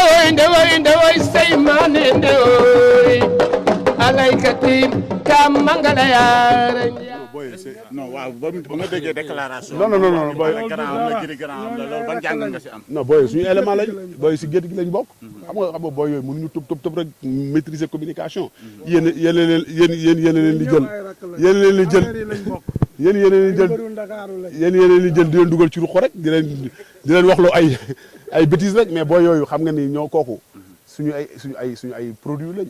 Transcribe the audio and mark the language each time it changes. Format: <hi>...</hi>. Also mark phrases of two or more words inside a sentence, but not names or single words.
<wo>ndewoy seymane ndewoy alaykati kam mangala yaara non waaw ba nga déggee déclaration. non booy grand am la jëri grand am la loolu ban jàng nga si am. non booy suñu élément lañ booy si gétt gi lañ bokk. xam nga booy yooyu mënuñu tëb rek</wo> <fr>maîtriser communication.</fr> <wo>yéen leen di jël yéen leen di jël di leen dugal ci ruq rek di leen wax loo ay bêtises rek mais booy yooyu xam nga ni ñoo kooku suñu ay produits lañ.</wo>